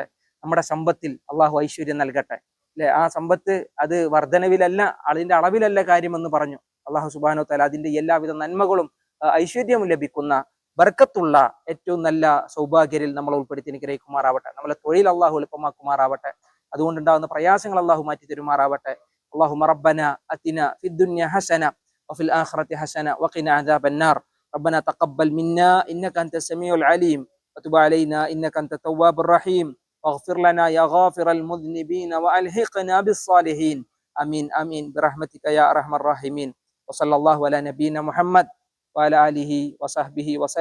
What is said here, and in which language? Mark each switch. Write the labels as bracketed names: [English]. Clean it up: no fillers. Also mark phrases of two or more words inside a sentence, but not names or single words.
[Malayalam] നമ്മുടെ സമ്പത്തിൽ അള്ളാഹു ഐശ്വര്യം നൽകട്ടെ. അല്ലെ, ആ സമ്പത്ത് അത് വർധനവിലല്ല, അതിന്റെ അളവിലല്ല കാര്യമെന്ന് പറഞ്ഞു. [Arabic] الله سبحانه وتعالى [Malayalam] അതിന്റെ എല്ലാവിധ നന്മകളും ഐശ്വര്യവും ലഭിക്കുന്ന ബർക്കത്തുള്ള ഏറ്റവും നല്ല സൗഭാഗ്യരിൽ നമ്മൾ ഉൾപ്പെടുത്തി അനുഗ്രഹിക്കുമാറാവട്ടെ. നമ്മളെ തൊഴിൽ അള്ളാഹു എളുപ്പമാക്കുമാറാവട്ടെ. അതുകൊണ്ടുണ്ടാകുന്ന പ്രയാസങ്ങൾ അള്ളാഹു മാറ്റി തരുമാറാവട്ടെ. [Arabic] اللهم ربنا أتنا في الدنيا حسنة وفي الآخرة حسنة وقنا عذاب النار. ربنا تقبل منا إنك أنت السميع العليم وتب علينا إنك أنت التواب الرحيم واغفر لنا يا غافر المذنبين وألحقنا بالصالحين. آمين آمين برحمتك يا أرحم الراحمين. وصلى الله على نبينا محمد وعلى آله وصحبه وسلم.